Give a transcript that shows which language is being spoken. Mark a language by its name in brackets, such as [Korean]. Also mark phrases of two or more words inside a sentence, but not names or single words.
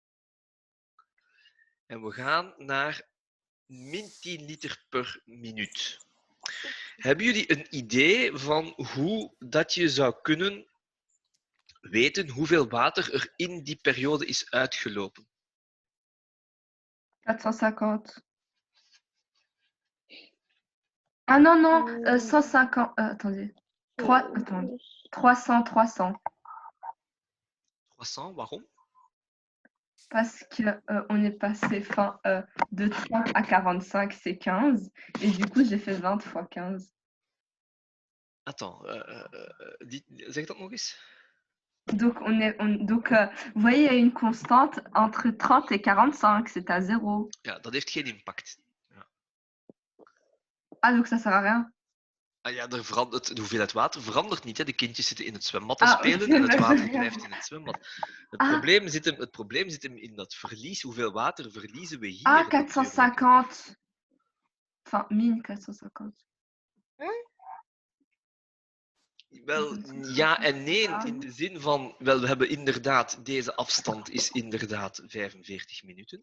[Dutch] En we gaan naar min 10 liter per minuut. Hebben jullie een idee van hoe dat je zou kunnen weten hoeveel water er in die periode is uitgelopen? 450. [French] Ah non, 150. Attendez. 300. [Dutch] 300, waarom? [French] Parce qu'on est passé de 30 à 45, c'est 15. Et du coup, j'ai fait 20 x 15. Attends, [Dutch] zeg dat nog eens. [French] Donc, vous voyez, il y a une constante entre 30 et 45, c'est à 0. [Dutch] Ja, dat heeft geen impact. Ja. [French] Ah, donc ça sert à rien. [Dutch] Ah ja, de hoeveelheid water verandert niet. Hè. De kindjes zitten in het zwembad te spelen en het water blijft in het zwembad. Het probleem zit hem in dat verlies. Hoeveel water verliezen we hier? Ah, 450. Enfin, min 450. Wel, ja en nee, in de zin van, we hebben inderdaad, deze afstand is inderdaad 45 minuten.